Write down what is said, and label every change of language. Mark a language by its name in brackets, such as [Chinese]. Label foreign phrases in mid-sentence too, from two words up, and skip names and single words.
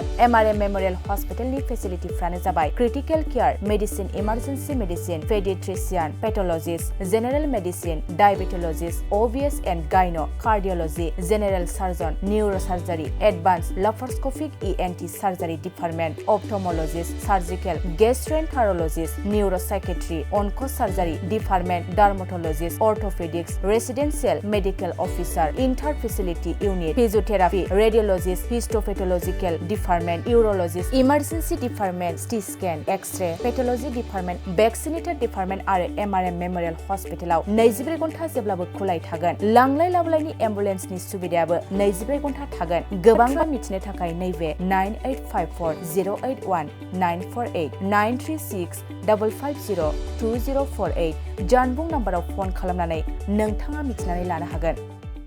[Bodo] MRM मेम'रियेल हस्पिटालनि फेसिलिटिफ्रानो जाबाय [English] critical care, medicine, emergency medicine, pediatrician, pathologist, general medicine, diabetologist, OBS and gyno, cardiology, general surgeon, neurosurgery, advanced laparoscopic ENT surgery department, ophthalmologist, surgical, gastroenterologist, neuropsychiatry, onco surgery department, dermatologist, orthopedics, residential medical officer, inter facility unit, physiotherapy, radiologist, histopathological department, urologist, emergency department, CT scan, X-ray, pathology department, vaccinator department [Bodo] आरो MRM मेम'रियेल हस्पिटालाव 24 घन्टा जेब्लाबो खुलाय थागोन। लांलाय लाबोलायनि एम्बुलेन्सनि सुबिदायाबो 24 घन्टा थागोन। गोबां मिथिनो थाखाय नैबे 9854081948 93655020048 जानबुं नाम्बाराव फन खालामनानै नोंथाङा मिथिनानै लानो हागोन।